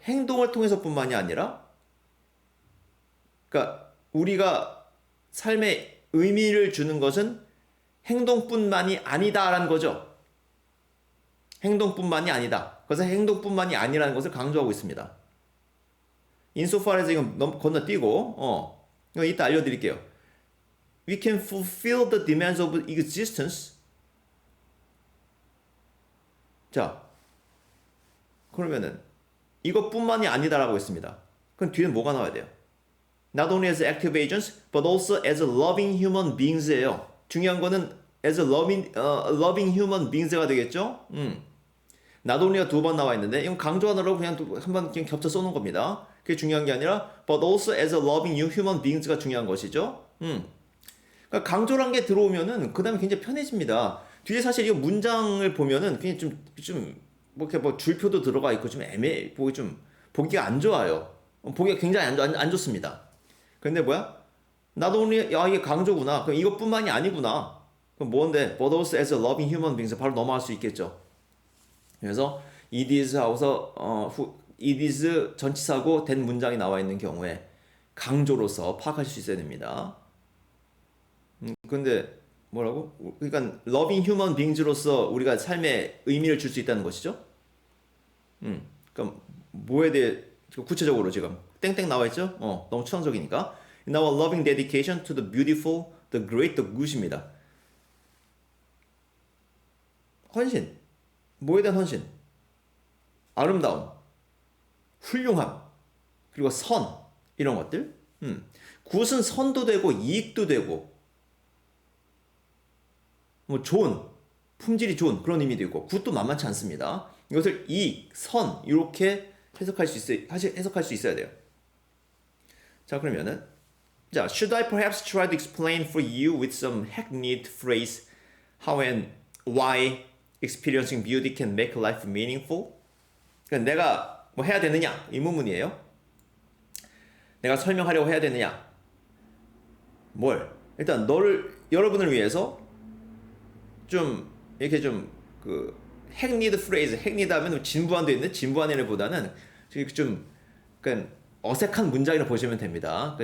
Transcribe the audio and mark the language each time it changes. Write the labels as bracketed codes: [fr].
[ko] 행동을 통해서뿐만이 아니라 그러니까 우리가 삶에 의미를 주는 것은 행동뿐만이 아니다라는 거죠. 행동뿐만이 아니다. 그래서 행동뿐만이 아니라는 것을 강조하고 있습니다. [en] insofar as [ko] 이건 건너뛰고 이거 이따 알려드릴게요. [en] We can fulfill the demands of existence. [ko] 자, 그러면은 이것뿐만이 아니다라고 했습니다. 그럼 뒤에는 뭐가 나와야 돼요? [en] Not only as active agents, but also as loving human beings,예요. [ko] 중요한 거는 [en] as loving human beings, [ko] 가 되겠죠? [en] Not only [ko] 가 두 번 나와 있는데 이건 강조하느라고 그냥 한번 그냥 겹쳐 써놓은 겁니다. 그게 중요한 게 아니라 [en] but also as loving human beings, [ko] 가 중요한 것이죠. 그러니까 강조란 게 들어오면은 그 다음에 굉장히 편해집니다. 뒤에 사실 이 문장을 보면은 그냥 뭐 이렇게 뭐 줄표도 들어가 있고 좀 보기가 안 좋아요. 보기가 굉장히 안 좋습니다. 근데 뭐야? [en] Not only [ko] 이게 강조구나. 그럼 이것뿐만이 아니구나. 그럼 뭔데? [en] But also as a loving human beings [ko] 바로 넘어갈 수 있겠죠. 그래서 it is 하고서 it is 전치사고 된 문장이 나와 있는 경우에 강조로서 파악할 수 있어야 됩니다. 근데 뭐라고? 그러니까 [en] loving human beings [ko] 로서 우리가 삶에 의미를 줄 수 있다는 것이죠. 그러니까 뭐에 대해 구체적으로 지금 땡땡 나와 있죠? 너무 추상적이니까. [en] In our loving dedication to the beautiful, the great, the good입니다. [ko] 헌신. 뭐에 대한 헌신? 아름다움, 훌륭함, 그리고 선 이런 것들. 굿은 선도 되고 이익도 되고 뭐 좋은, 품질이 좋은 그런 의미도 있고 굿도 만만치 않습니다. 이것을 이익, 선 이렇게 해석할 수 있어야 돼요. 자, 그러면은 자, [en] should I perhaps try to explain for you with some hackneyed phrase how and why experiencing beauty can make life meaningful? [ko] 그러니까 내가 뭐 해야 되느냐? 이 문문이에요. 내가 설명하려고 해야 되느냐? 뭘? 일단 여러분을 위해서 좀 이렇게 그 [en] hackneyed phrase, hackneyed [ko] 하면 진부한데 있는 진부한애보다는 좀 그러니까 어색한 문장이라고 보시면 됩니다.